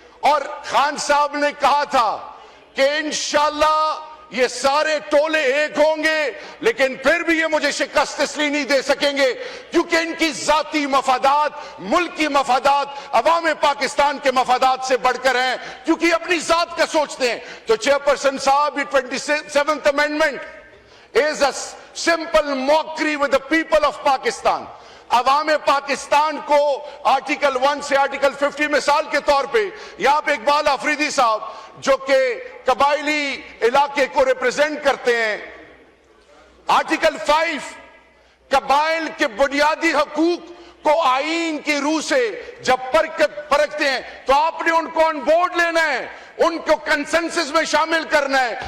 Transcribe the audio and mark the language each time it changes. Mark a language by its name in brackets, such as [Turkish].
[Urdu] اور خان صاحب نے کہا تھا کہ انشاءاللہ یہ سارے ٹولے ایک ہوں گے، لیکن پھر بھی یہ مجھے شکست اس لیے نہیں دے سکیں گے کیونکہ ان کی ذاتی مفادات، ملکی مفادات، عوام پاکستان کے مفادات سے بڑھ کر ہیں، کیونکہ اپنی ذات کا سوچتے ہیں. تو چیئرپرسن صاحب، [English] 27th amendment is a simple mockery with the people of Pakistan. [Urdu] عوام پاکستان کو آرٹیکل 1 سے آرٹیکل 50 مثال کے طور پہ یہاں پہ اقبال آفریدی صاحب جو کہ قبائلی علاقے کو ریپرزینٹ کرتے ہیں، آرٹیکل 5 قبائل کے بنیادی حقوق کو آئین کی روح سے جب پرکھتے ہیں تو آپ نے ان کو آن بورڈ لینا ہے، ان کو کنسنسس میں شامل کرنا ہے.